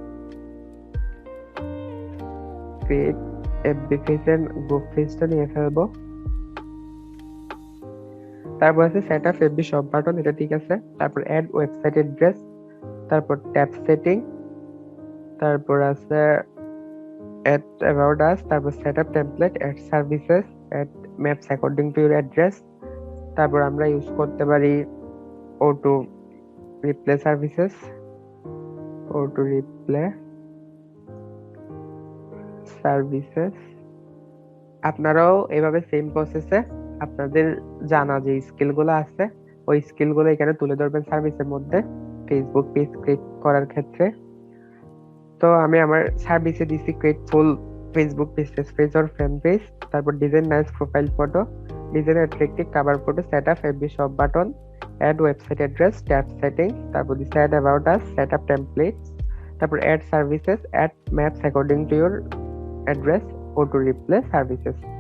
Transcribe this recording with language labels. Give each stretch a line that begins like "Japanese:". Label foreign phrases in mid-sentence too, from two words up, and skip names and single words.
English: create FB page and group
Bangla: পেজটা নিয়ে ফেলবো। তারপর আছে
English: set up FB shop button,
Bangla: এটা ঠিক আছে।
English: তারপর add website address, তারপর tab setting,
Bangla: তারপর আছে
English: add about us, তারপর set up template, add services, add maps according to your address।
Bangla: তারপর আমরা ইউজ করতে পারি
English: auto replay services, auto replay services।
Bangla: আপনারাও এভাবে সেম প্রসেসে আপনাদের জানা যে স্কিলগুলো আছে ওই স্কিলগুলো এখানে তুলে ধরবেন সার্ভিসের মধ্যে
English: Facebook page create
Bangla: করার ক্ষেত্রে। তো আমি আমার সার্ভিসে দিছি
English: create full Facebook business page or fan page, তারপর design nice profile photo, design attractive cover photo, set up FB shop button, add website address, tab setting,
Bangla: তারপর দিছি
English: add about us, set up templates, তারপর add services, add maps according to your address, auto replay services.